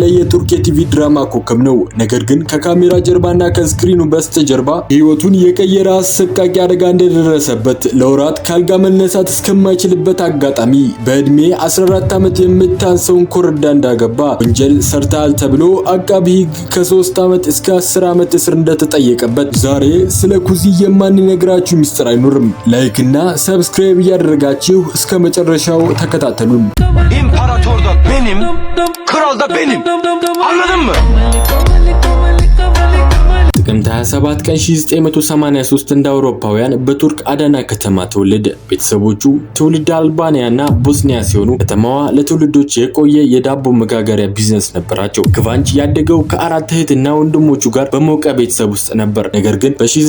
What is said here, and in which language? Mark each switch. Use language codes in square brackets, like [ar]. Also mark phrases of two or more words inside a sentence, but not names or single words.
[am] የቱርክ የቲቪ ድራማ ኮከብ ነው። ነገር ግን ከካሜራ ጀርባና ከስክሪኑ በስተጀርባ ህይወቱን የቀየረ አሰቃቂ አደጋ እንደደረሰበት ለወራት ካልጋ መነሳት እስከማይችልበት አጋጣሚ በእድሜ 14 ዓመት የምታንሰውን ኮረዳ እንዳገባ ወንጀል ሰርተሃል ተብሎ አቃቢ ህግ ከ3 ዓመት እስከ 10 ዓመት እስር እንደተጠየቀበት ዛሬ ስለ ኩዚ የማንነግራችሁ ሚስጥር አይኖርም። ላይክ እና ሰብስክራይብ እያደረጋችሁ እስከ መጨረሻው ተከታተሉን። [tr] ኢምፓራቶር da benim, kral da benim. Anladın mı? [am] ጥቅምት 27 ቀን 1983 እንደ አውሮፓውያን በቱርክ አዳና ከተማ ተወለደ። ቤተሰቦቹ ትውልድ አልባኒያና ቦስኒያ ሲሆኑ ከተማዋ ለትውልዶች የቆየ የዳቦ መጋገሪያ ቢዝነስ ነበራቸው። ክቫንች ያደገው ከአራት እህትና ወንድሞቹ ጋር በሞቀ ቤተሰብ ውስጥ ነበር። ነገር ግን